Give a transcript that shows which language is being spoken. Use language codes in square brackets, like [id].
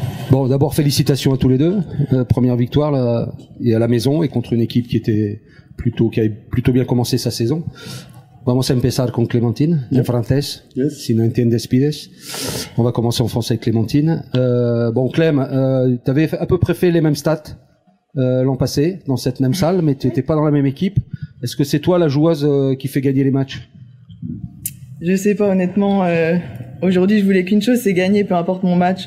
[fr] Bon, d'abord félicitations à tous les deux. Première victoire là, et à la maison et contre une équipe qui avait plutôt bien commencé sa saison. [es] Vamos a empezar con Clémentine, en francés, si no entiendes pides. [fr] On va commencer en français avec Clémentine. Bon, Clem, tu avais à peu près fait les mêmes stats l'an passé dans cette même salle, mais tu n'étais pas dans la même équipe. Est-ce que c'est toi la joueuse qui fait gagner les matchs? Je sais pas, honnêtement. Aujourd'hui, je voulais qu'une chose, c'est gagner, peu importe mon match.